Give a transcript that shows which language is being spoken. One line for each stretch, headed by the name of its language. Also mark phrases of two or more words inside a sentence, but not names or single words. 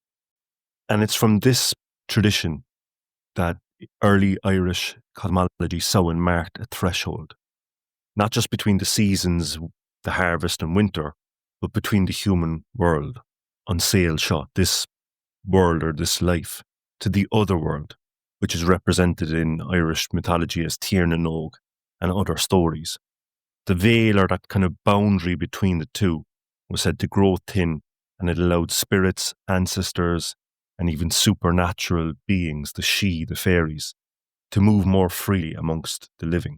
English: And it's from this tradition that early Irish cosmology Samhain marked a threshold, not just between the seasons, the harvest and winter, but between the human world, on sail shot, this world or this life, to the other world, which is represented in Irish mythology as Tír na nÓg and other stories. The veil, or that kind of boundary between the two, was said to grow thin, and it allowed spirits, ancestors, and even supernatural beings, the fairies, to move more freely amongst the living.